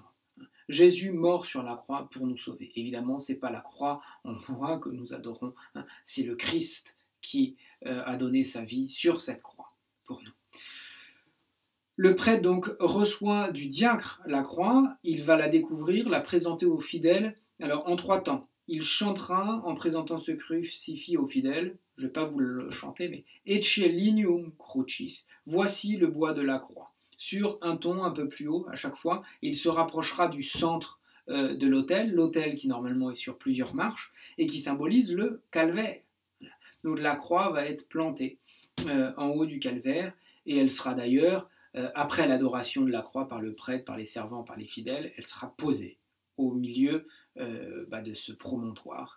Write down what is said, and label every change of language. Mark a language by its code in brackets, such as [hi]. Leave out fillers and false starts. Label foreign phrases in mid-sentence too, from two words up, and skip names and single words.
[fr] Jésus mort sur la croix pour nous sauver. Évidemment, ce n'est pas la croix en bois que nous adorons, c'est le Christ qui a donné sa vie sur cette croix pour nous. Le prêtre donc reçoit du diacre la croix, il va la découvrir, la présenter aux fidèles, alors en 3 temps. Il chantera en présentant ce crucifix aux fidèles, je ne vais pas vous le chanter, mais « [la] Ecce lignum crucis », [fr] voici le bois de la croix. Sur un ton un peu plus haut à chaque fois, il se rapprochera du centre de l'autel qui normalement est sur plusieurs marches et qui symbolise le calvaire. Donc la croix va être plantée en haut du calvaire, et elle sera d'ailleurs, après l'adoration de la croix par le prêtre, par les servants, par les fidèles, elle sera posée au milieu de ce promontoire.